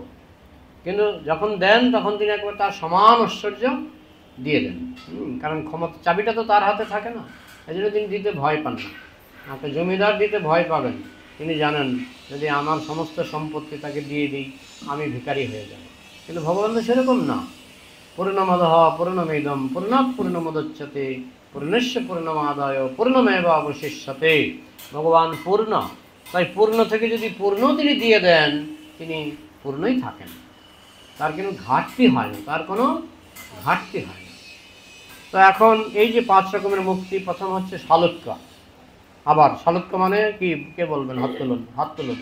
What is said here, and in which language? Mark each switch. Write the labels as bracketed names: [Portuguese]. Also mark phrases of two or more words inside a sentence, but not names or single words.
[Bangla] কিন্তু যখন দেন তখন তিনি একবার তার সমান ঐশ্বর্য দিয়ে দেন। কারণ ক্ষমতা, চাবিটা তো তার হাতে থাকে না, এই জন্য তিনি দিতে ভয় পান না। একটা জমিদার দিতে ভয় পাবেন, তিনি জানেন যদি আমার সমস্ত সম্পত্তি তাকে দিয়ে দিই আমি ভিখারি হয়ে যাব। কিন্তু ভগবান তো সেরকম না। [Sanskrit] পূর্ণমদঃ পূর্ণমিদং পূর্ণাৎ পূর্ণমুদচ্যতে পূর্ণস্য পূর্ণমাদায় পূর্ণমেব অবশিষ্যতে। [Bangla] ভগবান পূর্ণ, তাই পূর্ণ থেকে যদি পূর্ণ তিনি দিয়ে দেন, তিনি পূর্ণই থাকেন, তার কোনো ঘাটতি হয় না, তার কোনো ঘাটতি হয় না। তো এখন এই যে 5 রকমের মুক্তি, প্রথম হচ্ছে সালোক্য। আবার সালোক্য মানে কি? কে বলবেন? হাত তুলুন, হাত তুলুন।